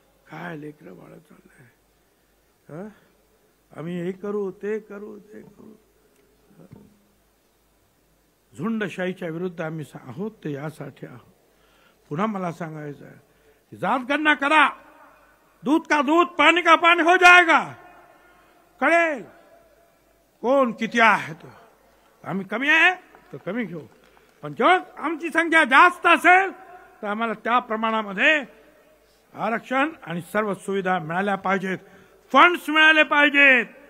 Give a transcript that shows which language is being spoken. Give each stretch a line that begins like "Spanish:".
Marathi: काय लेकरं बाळ चाललंय? आम्ही हे करू ते करू. झुंडशाहीच्या विरुद्ध आम्ही आहोत, ते यासाठी आहोत. पुन्हा मला सांगायचं आहे, जात गणना करा.
Hindi: दूध का दूध, पानी का पानी हो जाएगा.
Marathi: कळेल कोण किती आहे. तो आम्ही कमी आहे तर कमी घेऊ, पण जेव्हा आमची संख्या जास्त असेल तर आम्हाला त्या प्रमाणामध्ये आरक्षण आणि सर्व सुविधा मिळाल्या पाहिजेत, फंड्स मिळाले पाहिजेत.